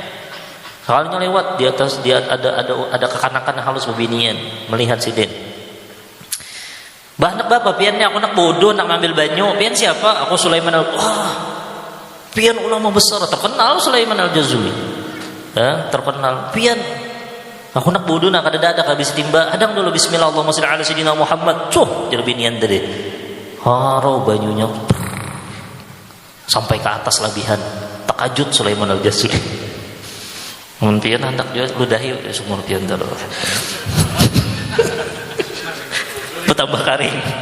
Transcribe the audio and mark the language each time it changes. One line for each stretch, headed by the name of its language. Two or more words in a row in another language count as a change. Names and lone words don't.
Banjar: Soalnya lewat di atas dia ada kekanakan halus bebinian melihat sidin. Bah nak bapak piannya aku nak bodoh nak ngambil banyu. Pian siapa? Aku Sulaiman pian ulama besar terkenal Sulaiman Al-Jazuli. Terkenal. Pian aku nak bodoh nak ada habis timba. Hadang dulu bismillah
Arabic: اللهم صل على سيدنا محمد.
Banjar: Cuh, jadi binian tadi. Harau banyunya sampai ke atas labihan. Takajud Sulaiman Al-Jazuli. Mungkin hendak dia ludahi sumur pian terus. Bertambah kering.